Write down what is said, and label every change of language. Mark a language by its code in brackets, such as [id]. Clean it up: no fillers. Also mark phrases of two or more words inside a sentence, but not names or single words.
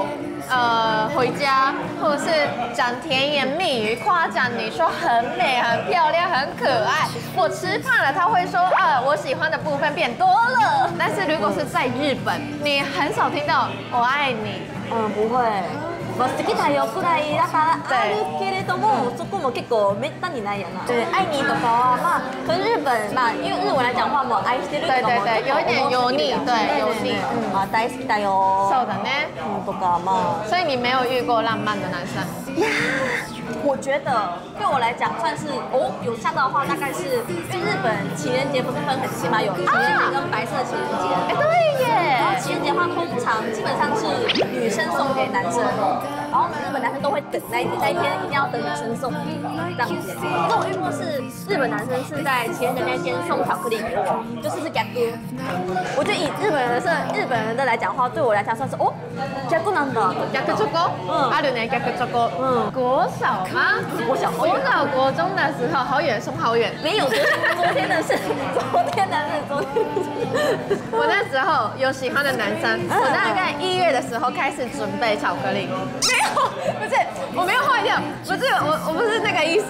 [zh] 回家，或者是讲甜言蜜语，夸奖你说很美、很漂亮、很可爱。我吃胖了，他会说我喜欢的部分变多了。但是如果是在日本，你很少听到我爱你。不会。 [ja] 好きだよくらいだからあるけれども、そこも結構めったにないやな。 [zh] 对，爱你的话嘛，可是日本嘛，因为日文来讲话嘛， [ja] 愛してるとかも [zh] 有一点油腻，对，油腻。 [ja] 大好きだよ。そうだね。とか嘛。 [zh] 所以你没有遇过浪漫的男生？我觉得对我来讲算是有吓到的话，大概是因为日本情人节不是分很细吗？有情人节跟白色情人节。对耶。然后情人节的话，通常基本上是女生送给男生，然后呢，日本男生都会等那一天一定要等女生送这样子。那我遇过是日本男生是在情人节那天送巧克力给我，就是逆。我觉得以日本人的来讲话，对我来讲算是 [ja] 逆なんだ。逆チョコ？あるね，逆チョコ。 [zh] 国小吗？国小，国中的时候，好远，好远。没有，昨天的事。我那时候有喜欢的男生，我大概1月的时候开始准备巧克力。没有，不是，我没有坏掉，不是，我不是那个意思。